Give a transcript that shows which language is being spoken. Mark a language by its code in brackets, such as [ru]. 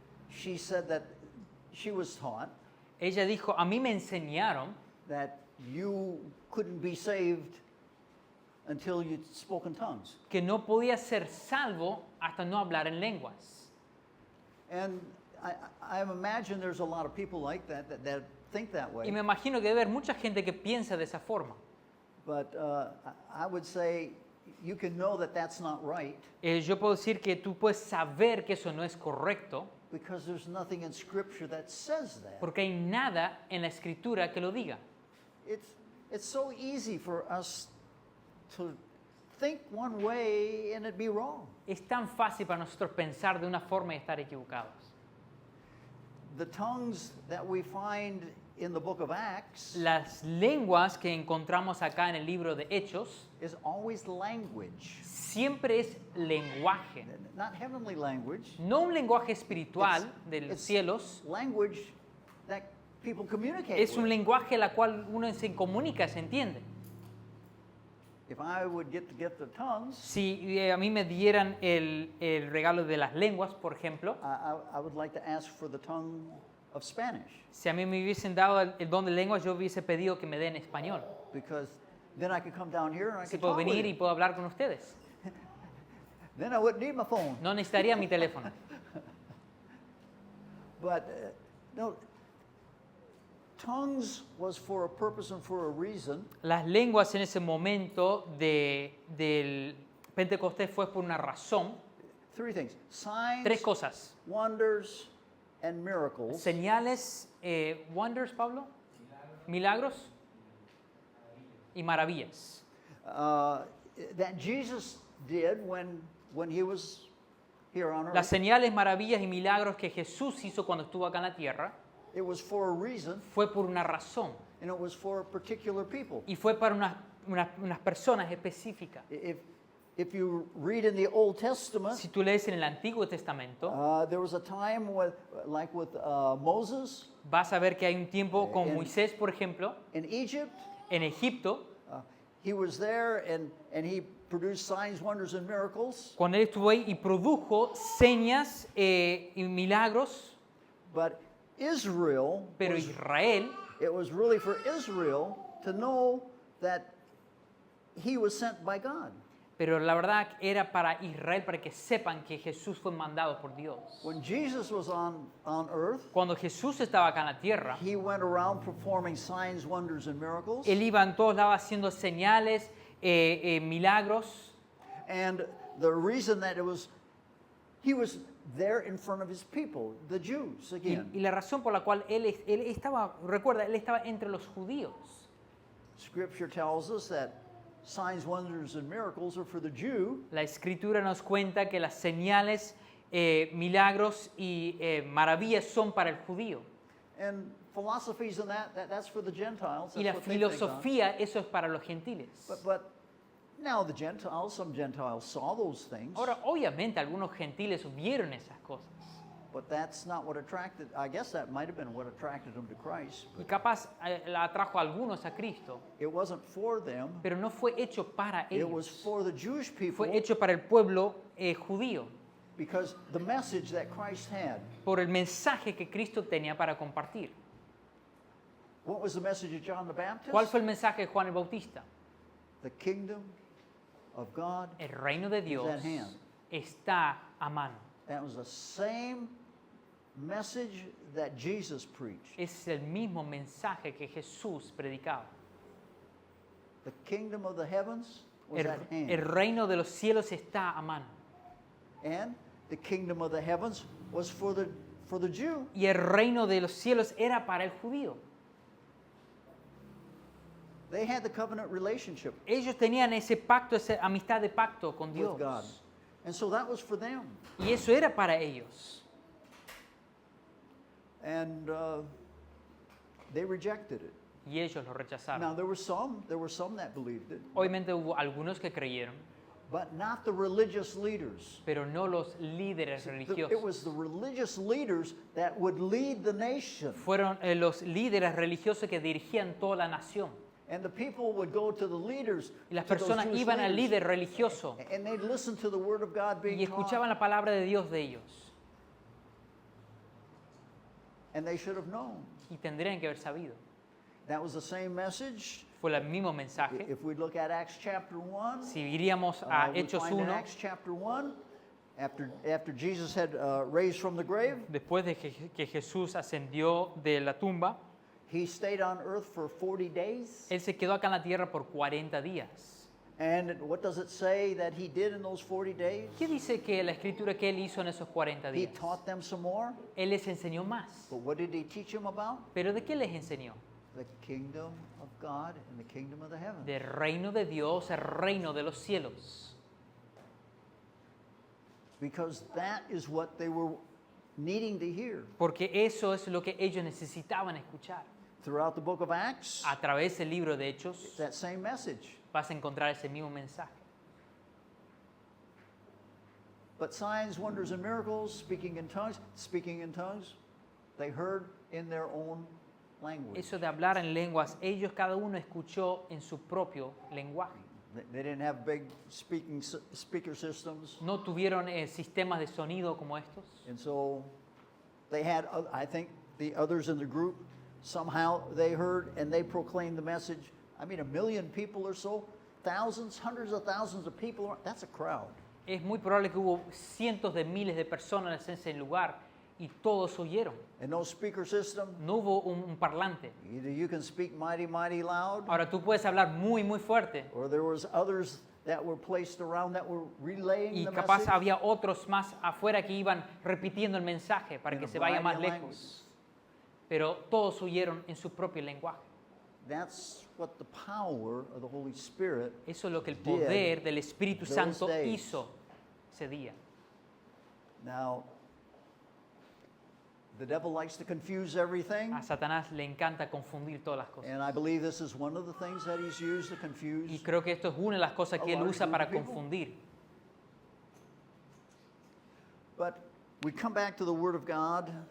[en] she said that she was taught [es] ella dijo, a mí me enseñaron [en] that you couldn't be saved until you spoke in tongues. [es] que no podía ser salvo hasta no hablar en lenguas. [en] And I imagine there's a lot of people like that think that [es] Y [en] way. [es] me imagino que debe haber mucha gente que piensa de esa forma. [en] But I would say you can know that that's not right [es] Yo puedo decir que tú puedes saber que eso no es correcto [en] because there's nothing in Scripture that says that. [es] porque hay nada en la escritura que lo diga. [en] It's so easy for us to think one way and it be wrong. [es] Es tan fácil para nosotros pensar de una forma y estar equivocados. [en] The tongues that we find in the book of Acts [es] Las lenguas que encontramos acá en el libro de Hechos [en] is always language, [es] siempre es lenguaje. [en] not heavenly language, [es] No un lenguaje espiritual de los [en] it's [es] cielos, [en] language that people communicate [es] es un [en] with. [es] lenguaje en la cual uno se comunica, se entiende. [en] If I would get the gift of tongues, [es] Si a mí me dieran el regalo de las lenguas, por ejemplo, [en] I would like to ask for the tongue of Spanish [es] si a mí me hubiesen dado el don de lenguas, yo hubiese pedido que me den español. [en] because then I could come down here and I [es] Si [en] could [es] puedo [en] talk with [es] venir y [en] you. [es] puedo hablar con ustedes. [en] Then I wouldn't need my phone. [es] No necesitaría mi teléfono. [en] But no, tongues was for a purpose and for a reason. [es] Las lenguas en ese momento del Pentecostés fue por una razón. [en] Three things: signs, [es] Tres cosas. [en] wonders, and miracles. [es] Señales, [en] wonders, [es] Pablo, milagros y maravillas. [en] That Jesus did when he was here on [es] Las [en] earth. [es] señales, maravillas y milagros que Jesús hizo cuando estuvo acá en la tierra [en] It was for a reason, [es] fue por una razón [en] and it was for particular people. [es] y fue para unas personas específicas. [en] If you read in the Old Testament, [es] Si tú lees en el Antiguo Testamento, [en] there was a time like with Moses [es] vas a ver que hay un tiempo con en- Moisés, por ejemplo, [en] in Egypt. [es] en Egipto, [en] He was there and he produced signs, wonders, and miracles. [es] cuando él estuvo ahí y produjo señas y milagros, [en] But Israel, [es] pero Israel, [en] it was really for Israel to know that he was sent by God. [es] pero la verdad era para Israel, para que sepan que Jesús fue mandado por Dios. [en] When Jesus was on earth, [es] Cuando Jesús estaba acá en la tierra, [en] he went around performing signs, wonders, and miracles. [es] él iba en todos lados haciendo señales, milagros, [en] And the reason that he was there in front of his people, the Jews, [es] y [en] again. [es] la razón por la cual él estaba, recuerda, él estaba entre los judíos. [en] Scripture tells us that signs, wonders, and miracles are for the Jew, [es] La escritura nos cuenta que las señales, milagros y maravillas son para el judío. [en] and philosophies and that's for the Gentiles. [es] Y [en] That's [es] la [en] what they think on. [es] filosofía, eso es para los gentiles. [en] But now the Gentiles, some Gentiles saw those things, [es] Ahora, obviamente, algunos gentiles vieron esas cosas. [en] but that's not what attracted, I guess that might have been what attracted them to Christ. [es] Y capaz la atrajo a algunos a Cristo, [en] It wasn't for them, [es] pero no fue hecho para [en] it was [es] ellos. [en] for the Jewish people [es] Fue hecho para el pueblo judío, [en] because the message that Christ had. [es] por el mensaje que Cristo tenía para compartir. [en] What was the message of John the Baptist? [es] ¿Cuál fue el mensaje de Juan el Bautista? [en] The kingdom of God [es] El reino de Dios [en] at hand. [es] está a mano. [en] That was the same message that Jesus preached. [es] Es el mismo mensaje que Jesús predicaba. [en] The kingdom of the heavens was at hand. [es] El reino de los cielos está a mano. [en] And the kingdom of the heavens was for the Jew. [es] Y el reino de los cielos era para el judío. [en] They had the covenant relationship [es] Ellos tenían ese pacto, esa amistad de pacto con Dios. [en] with God. And so that was for them. [es] Y eso era para ellos. [en] And they rejected it. [es] Y ellos lo rechazaron. [en] Now there were some that believed it, [es] Obviamente hubo algunos que creyeron, [en] but not the religious leaders. [es] pero no los líderes [en] It [es] religiosos. [en] was the religious leaders that would lead the nation. [es] Fueron los líderes religiosos que dirigían toda la nación. [en] And the people would go to the leaders, [es] Y las [en] to those [es] personas [en] Jewish [es] iban al [en] leaders, [es] líder religioso [en] and they'd listen to the word of God being [es] y [en] taught, [es] escuchaban la palabra de Dios de ellos. [en] and they should have known. [es] Y tendrían que haber sabido. [en] That was the same message. [es] Fue el mismo mensaje. [en] If we look at Acts chapter 1, [es] Si iríamos a [en] we [es] Hechos [en] find in [es] 1, [en] Acts chapter 1, after Jesus had raised from the grave, [es] después de que Jesús ascendió de la tumba, [en] he stayed on earth for 40 days. [es] Él se quedó acá en la tierra por 40 días. [en] And what does it say that he did in those 40 days? [es] ¿Qué dice que la escritura que Él hizo en esos 40 [en] He [es] días? [en] taught them some more. [es] Él les enseñó más. [en] But what did he teach them about? [es] ¿Pero de qué les enseñó? [en] The kingdom of God and the kingdom of the heavens. [es] Del reino de Dios, el reino de los cielos. [en] Because that is what they were needing to hear. [es] Porque eso es lo que ellos necesitaban escuchar. [en] Throughout the book of Acts, [es] A través del libro de Hechos [en] it's that same message. [es] vas a encontrar ese mismo mensaje. [en] But signs, wonders, and miracles, speaking in tongues, they heard in their own language. [es] Eso de hablar en lenguas, ellos cada uno escuchó en su propio lenguaje. [en] They didn't have big speaker systems. [es] No tuvieron sistemas de sonido como estos. [en] And so they had, I think, the others in the group, somehow they heard and they proclaimed the message. I mean, 1 million people or so, thousands, hundreds of thousands of people, that's a crowd. [es] Es muy probable que hubo cientos de miles de personas en ese lugar y todos oyeron. [en] And no speaker system. [es] No hubo un parlante. [en] Either you can speak mighty, mighty loud, [es] Ahora tú puedes hablar muy, muy fuerte [en] or there was others that were placed around that were relaying [es] y [en] the [es] capaz [en] message [es] había otros más afuera que iban repitiendo el mensaje para [en] in [es] que [en] a [es] se vaya más [en] variety of languages. [es] Pero todos oyeron en su propio lenguaje. [en] That's what the power of the Holy Spirit. [es] Eso es lo que el [en] did [es] poder del Espíritu [en] those [es] Santo [en] days. [es] hizo ese día. [en] Now, the devil likes to confuse everything, [es] A Satanás le encanta confundir todas las cosas. [en] and I believe this is one of the things that he's used to confuse. [es] Y creo que esto es una de las cosas que él usa para confundir. [en] But we come back to the Word of God,